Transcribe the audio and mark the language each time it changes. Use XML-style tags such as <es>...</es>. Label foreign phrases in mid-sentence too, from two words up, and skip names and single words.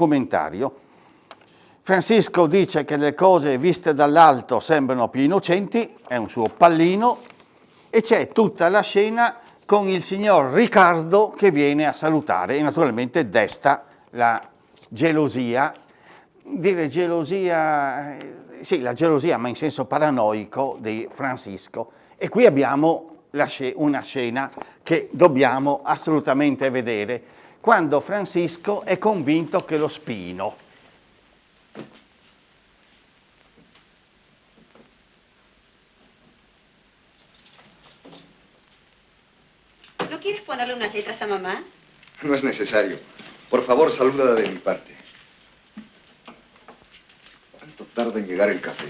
<it>Francisco dice che le cose viste dall'alto sembrano più innocenti, è un suo pallino, e c'è tutta la scena con il signor Riccardo che viene a salutare e naturalmente desta la gelosia, dire gelosia, sì, la gelosia ma in senso paranoico di Francisco. E qui abbiamo una scena che dobbiamo assolutamente vedere, quando Francisco è convinto che lo spiino.</it> <es>¿No quieres ponerle unas letras a mamá? No es necesario. Por favor, salúdala de mi parte. ¿Cuánto tarda en llegar el café?</es>